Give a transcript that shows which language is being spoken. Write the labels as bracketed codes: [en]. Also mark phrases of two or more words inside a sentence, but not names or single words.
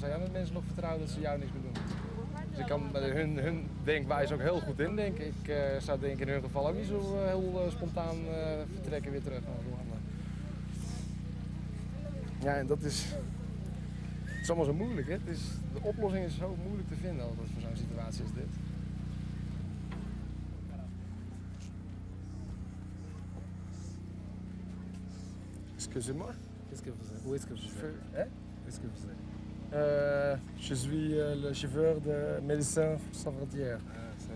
[nl] Zou jij met mensen nog vertrouwen dat ze jou niks meer doen? Dus ik kan hun denkwijze ook heel goed indenken. Ik zou denken in hun geval ook niet zo heel spontaan vertrekken weer terug naar Rwanda. Ja, en dat is allemaal zo moeilijk. Hè? De oplossing is zo moeilijk te vinden altijd voor zo'n situatie als dit. [fr] Excusez-moi. Qu'est-ce que vous êtes? Où est-ce que vous êtes? Hein? Où est-ce que vous êtes? Je suis le chauffeur de Médecins Sans Frontières. Ah,